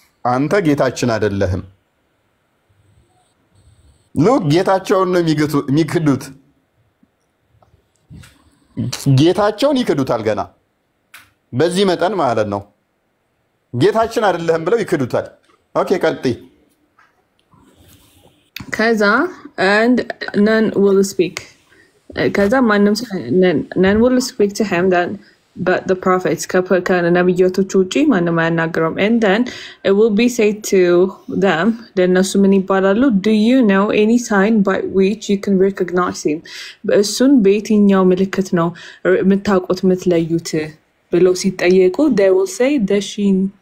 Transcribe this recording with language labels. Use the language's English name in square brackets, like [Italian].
[Amharic] አንተ ጌታችን አይደለህም። ሉክ ጌታቸውን ነው የሚክዱት። ጌታቸውን ይክዱታል ገና በዚህ መጠን ማለት ነው። ጌታችን አይደለህም ብለው ይክዱታል። ኦኬ ቀጥይ። ከዛ [English] and none will speak [Amharic] ከዛ ማንም [English] none will speak to him that but the prophets [Amharic] ከነቢያቶቹ ውጪ ማንም አያናግረውም። [English] and then it will be said to them [Amharic] ለእነሱ ምን ይባላሉ? [English] do you know any sign by which you can recognize him? [Amharic] እሱን በየትኛው ምልክት ነው የምታውቁት የምትለዩት ብለው ሲጠየቁ [English] they will say the sheen